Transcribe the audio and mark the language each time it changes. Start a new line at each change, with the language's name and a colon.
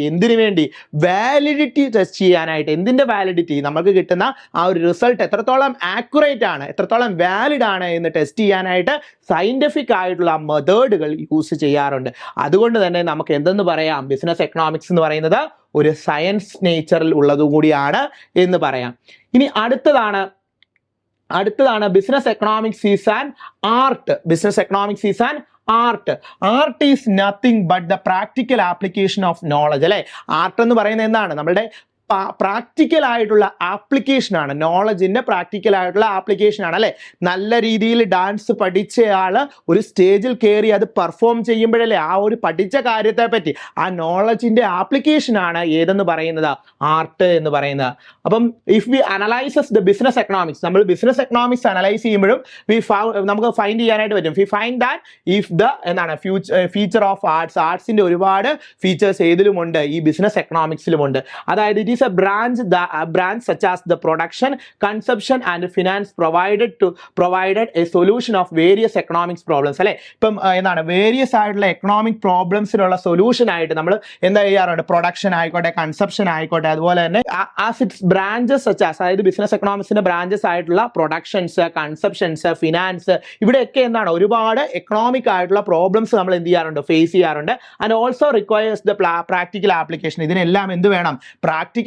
Malayalam: എന്തിനു വേണ്ടി, validity test ചെയ്യാനായിട്ട്. എന്തിന്റെ വാലിഡിറ്റി, നമുക്ക് കിട്ടുന്ന ആ ഒരു റിസൾട്ട് എത്രത്തോളം ആക്യുറേറ്റ് ആണ്, എത്രത്തോളം വാലിഡ് ആണ് എന്ന് ടെസ്റ്റ് ചെയ്യാനായിട്ട് സയന്റിഫിക് ആയിട്ടുള്ള മെത്തേഡുകൾ യൂസ് ചെയ്യാറുണ്ട്. അതുകൊണ്ട് തന്നെ നമുക്ക് എന്തെന്ന് പറയാം, ബിസിനസ് എക്കണോമിക്സ് എന്ന് പറയുന്നത് ഒരു സയൻസ് നേച്ചറിൽ ഉള്ളതും കൂടിയാണ് എന്ന് പറയാം.
English: ഇനി അടുത്തതാണ് business economics is an art. Business economics is an art is nothing but the practical application of knowledge
Malayalam: അല്ലേ. ആർട്ട് എന്ന് പറയുന്നത് എന്താണ്, നമ്മളുടെ പ്രാക്ടിക്കൽ ആയിട്ടുള്ള ആപ്ലിക്കേഷൻ ആണ്, നോളജിന്റെ പ്രാക്ടിക്കൽ ആയിട്ടുള്ള ആപ്ലിക്കേഷൻ ആണ് അല്ലെ. നല്ല രീതിയിൽ ഡാൻസ് പഠിച്ചയാള് ഒരു സ്റ്റേജിൽ കയറി അത് പെർഫോം ചെയ്യുമ്പോഴല്ലേ ആ ഒരു പഠിച്ച കാര്യത്തെ പറ്റി ആ നോളജിന്റെ ആപ്ലിക്കേഷൻ ആണ് ഏതെന്ന് പറയുന്നത്, ആർട്ട് എന്ന് പറയുന്നത്. അപ്പം
English: if we analyses the business economics,
Malayalam: നമ്മൾ ബിസിനസ് എക്കണോമിക്സ് അനലൈസ് ചെയ്യുമ്പോഴും നമുക്ക് ഫൈൻഡ് ചെയ്യാനായിട്ട് പറ്റും.
English: we find that if the feature of
Malayalam: ആർട്സിന്റെ ഒരുപാട് ഫീച്ചേഴ്സ് ഏതിലുമുണ്ട്, ഈ ബിസിനസ് എക്കണോമിക്സിലുമുണ്ട്. അതായത്
English: it is a branch such as the production, consumption and finance provided a solution of various economic problems
Malayalam: അല്ലേ. ഇപ്പം എന്താണ്, വേരിയസ് ആയിട്ടുള്ള എക്കണോമിക് പ്രോബ്ലംസിനുള്ള സൊല്യൂഷൻ ആയിട്ട് നമ്മൾ എന്താ ചെയ്യാറുണ്ട്, പ്രൊഡക്ഷൻ ആയിക്കോട്ടെ, കൺസപ്ഷൻ ആയിക്കോട്ടെ, അതുപോലെ തന്നെ
English: as its branches such as,
Malayalam: അതായത് ബിസിനസ് എക്കണോമിക്സിന്റെ ബ്രാഞ്ചസ് ആയിട്ടുള്ള പ്രൊഡക്ഷൻസ്, കൺസപ്ഷൻസ്, ഫിനാൻസ്, ഇവിടെയൊക്കെ എന്താണ് ഒരുപാട് എക്കണോമിക് ആയിട്ടുള്ള പ്രോബ്ലംസ് നമ്മൾ എന്ത് ചെയ്യാറുണ്ട്, ഫേസ് ചെയ്യാറുണ്ട്.
English: And also requires the practical application.
Malayalam: ഇതിനെല്ലാം എന്ത് വേണം, പ്രാക്ടിക്കൽ